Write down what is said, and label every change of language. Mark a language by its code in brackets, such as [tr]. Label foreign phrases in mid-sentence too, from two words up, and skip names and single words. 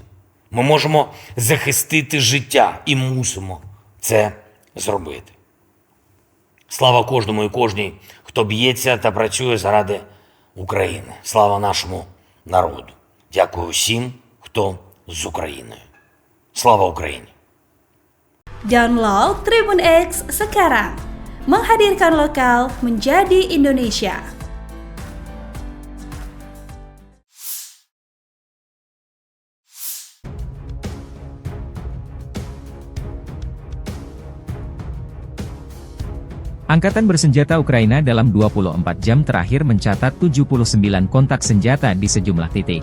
[uk] Ми можемо захистити життя і мусимо це зробити. Слава кожному і кожній, хто б'ється та працює заради України. Слава нашому народу. Дякую всім, хто з Україною. Слава Україні! [id] Download Tribun X sekarang. Menghadirkan lokal menjadi Indonesia. Angkatan bersenjata Ukraina dalam 24 jam terakhir mencatat 79 kontak senjata di sejumlah titik.